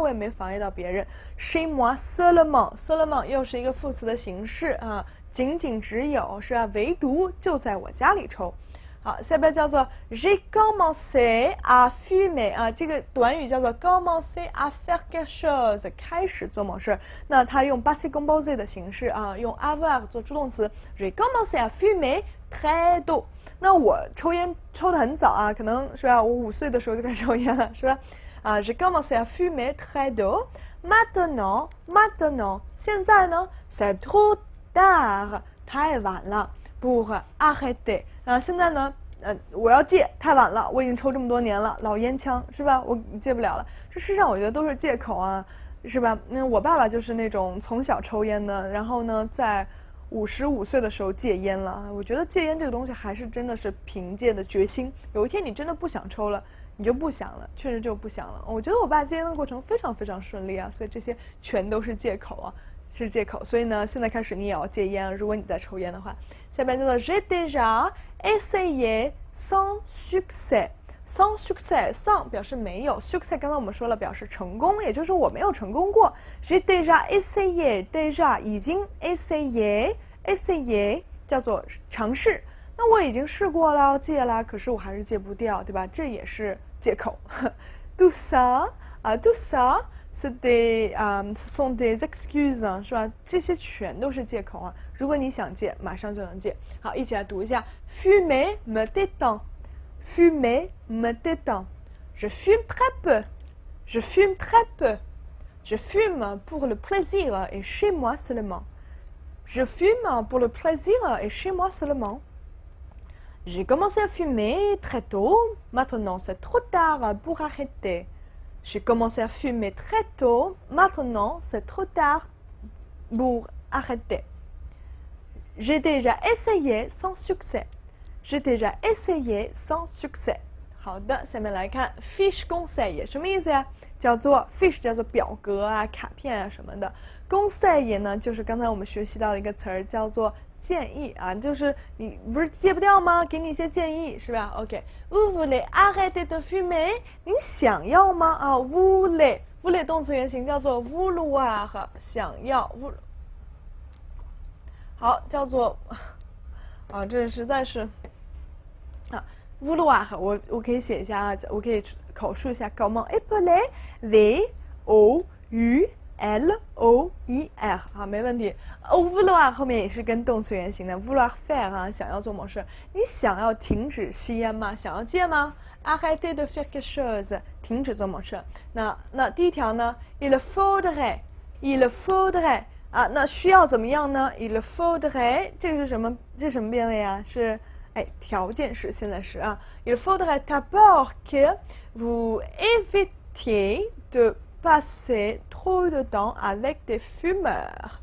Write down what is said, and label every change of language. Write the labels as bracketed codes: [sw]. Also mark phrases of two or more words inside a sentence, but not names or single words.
[zh] 我也没妨碍到别人 [fr] chez moi seulement [zh] 又是一个副词的形式啊，仅只有是吧？唯独就在我家里抽。好，下边叫做 [fr] j'ai commencé à fumer [zh] 啊，这个短语叫做 [fr] commencer à faire quelque chose [zh] 开始做某事，那它用 [fr] passé composé [zh] 的形式啊，用 avoir 做助动词 [fr] j'ai commencé à fumer très tôt。 [zh] 那我抽烟抽得很早啊，可能是吧？我5岁的时候就开始抽烟了，是吧？ [fr] j'ai commencé à fumer très tôt。 [zh] maintenant 现在呢 [fr] c'est trop tard [zh] 太晚了 [fr] pour arrêter。 [zh] 现在呢，我要戒，太晚了，我已经抽这么多年了，老烟枪是吧？我戒不了了。这世上我觉得都是借口啊，是吧？我爸爸就是那种从小抽烟的，然后呢，在55岁的时候戒烟了。我觉得戒烟这个东西还是真的是凭借的决心。有一天你真的不想抽了，你就不想了，确实就不想了。我觉得我爸戒烟的过程非常非常顺利啊，所以这些全都是借口啊。是借口，所以呢，现在开始你也要戒烟。如果你在抽烟的话，下边叫做 [fr] j'ai déjà essayé sans succès。 [zh] sans 表示没有 ，succès 刚才我们说了表示成功，也就是说我没有成功过。 [fr] j'ai déjà essayé [zh] 已经 essayé 叫做尝试。那我已经试过了，戒了，可是我还是戒不掉，对吧？这也是借口。 [fr] tout ça ce sont des excuses [zh] 是吧？这些全都是借口啊。如果你想戒，马上就能戒。好，一起来读一下 [fr] fumer me détend fumer me détend. Je fume très peu. Je fume très peu. Je fume pour le plaisir et chez moi seulement. Je fume pour le plaisir et chez moi seulement. J'ai commencé à fumer très tôt. Maintenant, c'est trop tard pour arrêter. J'ai commencé à fumer très tôt. Maintenant, c'est trop tard pour arrêter. J'ai déjà essayé sans succès. J'ai déjà essayé sans succès. [zh] 好的，下面来看 [fr] fiche conseil [zh] 什么意思呀？叫做 fiche 叫做表格啊、卡片啊什么的。conseil 呢，就是刚才我们学习到的一个词儿，叫做建议啊，就是你不是戒不掉吗？给你一些建议是吧 ？OK， [fr] Vous voulez arrêter de fumer？ [zh] 你想要吗？啊 ，voulez 动词原形叫做 vouloir， 想要。好，叫做啊，这实在是啊。vouloir 我可以写一下啊，我可以口述一下 [fr] comment appeler v o u l o i r [zh] 啊，没问题。vouloir 后面也是跟动词原形的 [fr] vouloir faire [zh] 啊，想要做某事。你想要停止吸烟吗？想要戒吗 ？ [fr] arrêter de faire quelque chose [zh] 停止做某事。那第一条呢 [fr] il faudrait [zh] 啊，那需要怎么样呢 [fr] il faudrait [zh] 这个是什么？这是什么变位啊？是条件式现在时啊 [fr] il faudrait d'abord que vous évitiez de passer trop de temps avec des fumeurs.